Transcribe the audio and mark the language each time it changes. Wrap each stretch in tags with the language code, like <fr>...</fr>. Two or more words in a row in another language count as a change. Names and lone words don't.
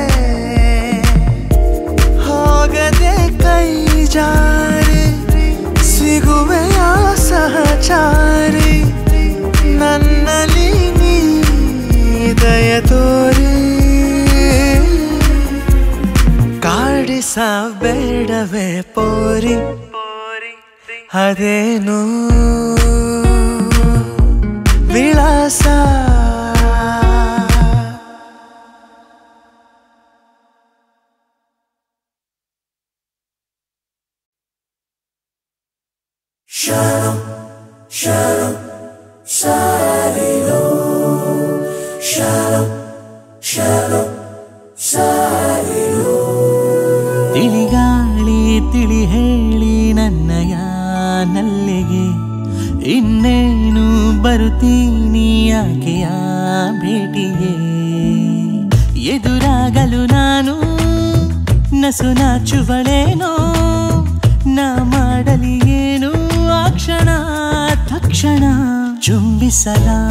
<kn>ಹೋಗದೆ ಕೈ ಜಾರಿ ಸಿಗುವೆಯ ಸಹಚಾರಿ ನನ್ನಲ್ಲಿ ನೀ ದಯ ತೋರಿ ಕಾಡಿಸಬೇಡವೇ ಪೋರಿ ಅದೇನು ವಿಳಾಸ</kn> <he>Shalom, shalom, salilo. Shalom, shalom, salilo.</he> <kn>ತಿಳಿಗಾಳಿ ತಿಳಿ ಹೇಳಿ ನನ್ನಯ ನಲ್ಲಿಗೆ ಇನ್ನೇನು ಬರುತ್ತೀನಿ ಆಕೆಯ ಭೇಟಿಗೆ ಎದುರಾಗಲು ನಾನು ನಸು ನಾಚುವಳೇನೋ ನಾ ಮಾಡಲಿ ಏನು ಆ ಕ್ಷಣ ತಕ್ಷಣ ಚುಂಬಿಸಲ</kn>